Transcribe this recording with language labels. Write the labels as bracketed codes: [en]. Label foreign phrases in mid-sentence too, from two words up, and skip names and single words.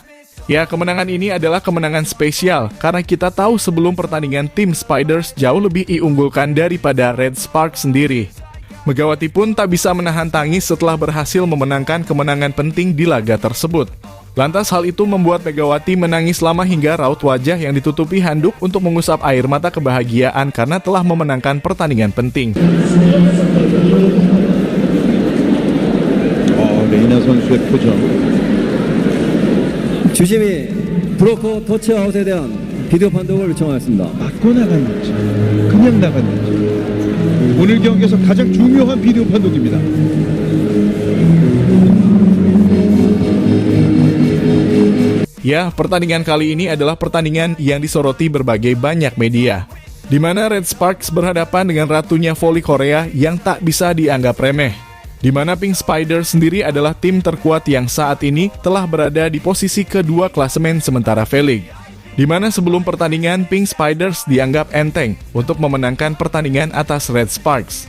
[id] Ya, kemenangan ini adalah kemenangan spesial karena kita tahu sebelum pertandingan tim Spiders jauh lebih diunggulkan daripada Red Sparks sendiri. Megawati pun tak bisa menahan tangis setelah berhasil memenangkan kemenangan penting di laga tersebut. Lantas hal itu membuat Megawati menangis lama hingga raut wajah yang ditutupi handuk untuk mengusap air mata kebahagiaan karena telah memenangkan pertandingan penting. [ko] 레이나 선수의 표정. 주심이 브로커 터치아웃에 대한 비디오 판독을 요청하였습니다. 맞고 나갔는지 그냥 나갔는지 오늘 경기에서 가장 중요한 비디오 판독입니다. [id] Ya, pertandingan kali ini adalah pertandingan yang disoroti berbagai banyak media, di mana Red Sparks berhadapan dengan ratunya voli Korea yang tak bisa dianggap remeh, di mana Pink Spiders sendiri adalah tim terkuat yang saat ini telah berada di posisi kedua klasemen sementara V-League, di mana sebelum pertandingan Pink Spiders dianggap enteng untuk memenangkan pertandingan atas Red Sparks.